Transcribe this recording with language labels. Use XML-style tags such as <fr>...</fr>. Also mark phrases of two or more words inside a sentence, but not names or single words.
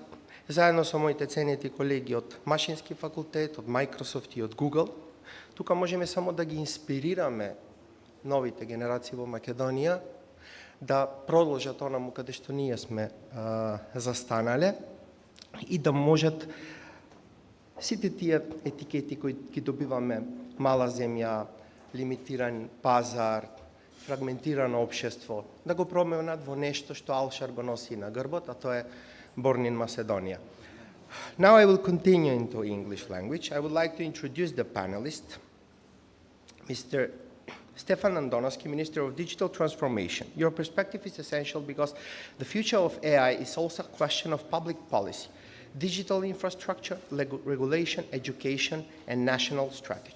<mk>Заедно со моите ценети колеги од Машински факултет, од Microsoft и од Google, тука можеме само да ги инспирираме новите генерации во Македонија да продолжат онаму каде што ние сме застанале и да можат сите тие етикети кои ги добиваме, мала земја, лимитиран пазар, фрагментирано општество, да го променат во нешто што Алшар го носи на грбот, а тоа е</mk> <en>Born in Macedonia. Now I will continue into English language. I would like to introduce the panelist, Mr. Stefan Andonovski, Minister of Digital Transformation. Your perspective is essential because the future of AI is also a question of public policy, digital infrastructure, regulation, education, and national strategy.</en>